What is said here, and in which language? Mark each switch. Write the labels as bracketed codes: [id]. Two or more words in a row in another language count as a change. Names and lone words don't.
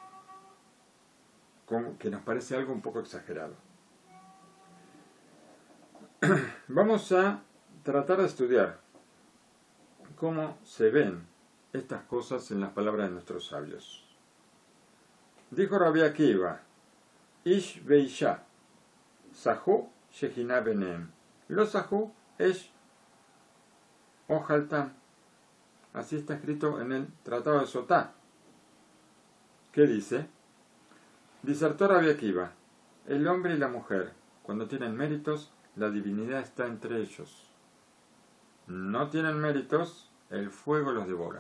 [es] Que nos parece algo un poco exagerado. Vamos a tratar de estudiar cómo se ven estas cosas en las palabras de nuestros sabios. Dijo Rabbi Akiva, [he] איש ואשה זכו שכינה ביניהם לא זכו אש אוכלתם. [es] Así está escrito en el Tratado de Sotá. ¿Qué dice? Disertó Rabbi Akiva, el hombre y la mujer, cuando tienen méritos, la divinidad está entre ellos. No tienen méritos, el fuego los devora.